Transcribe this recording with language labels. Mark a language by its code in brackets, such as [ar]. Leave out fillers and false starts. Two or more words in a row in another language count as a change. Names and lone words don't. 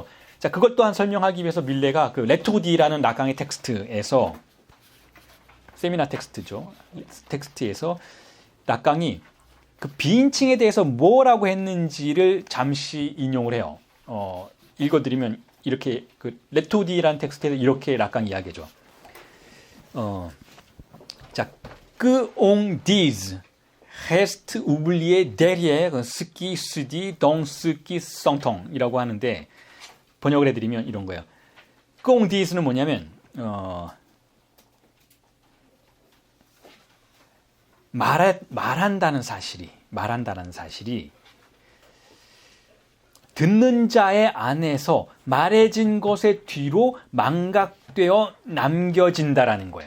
[ko] 자, 그것 또한 설명하기 위해서 밀레가 그 레토디라는 라강의 텍스트에서 세미나 텍스트죠. 텍스트에서 라강이 그 비인칭에 대해서 뭐라고 했는지를 잠시 인용을 해요. 읽어드리면 이렇게 그 레토디라는 텍스트에서 이렇게 락강이 이야기하죠. 자, [fr] que on dise reste oublié derrière ce qui se dit dans ce qui s'entend [ko] 이라고 하는데 번역을 해드리면 이런 거예요. [fr] que on dise [ko] 는 뭐냐면 말한다는 사실이 듣는 자의 안에서 말해진 것의 뒤로 망각되어 남겨진다라는 거예요.